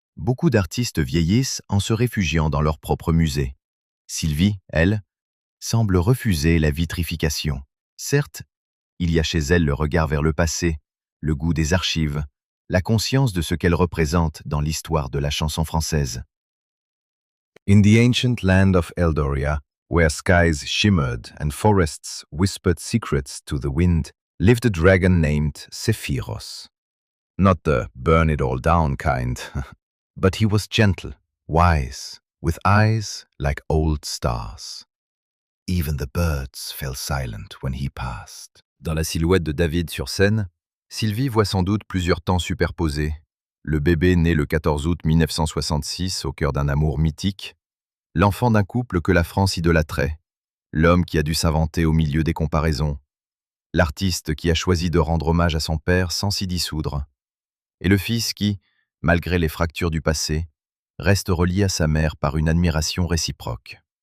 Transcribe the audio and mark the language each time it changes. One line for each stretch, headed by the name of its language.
French: Beaucoup d'artistes vieillissent en se réfugiant dans leur propre musée. Sylvie, elle, semble refuser la vitrification. Certes, il y a chez elle le regard vers le passé, le goût des archives, la conscience de ce qu'elle représente dans l'histoire de la chanson française.
English: In the ancient land of Eldoria, where skies shimmered and forests whispered secrets to the wind, lived a dragon named Sephiros. Not the burn it all down kind, but he was gentle, wise, with eyes like old stars. Even the birds fell silent when he passed.
French: Dans la silhouette de David sur scène, Sylvie voit sans doute plusieurs temps superposés. Le bébé né le 14 août 1966 au cœur d'un amour mythique, l'enfant d'un couple que la France idolâtrait, l'homme qui a dû s'inventer au milieu des comparaisons, l'artiste qui a choisi de rendre hommage à son père sans s'y dissoudre, et le fils qui, malgré les fractures du passé, reste relié à sa mère par une admiration réciproque.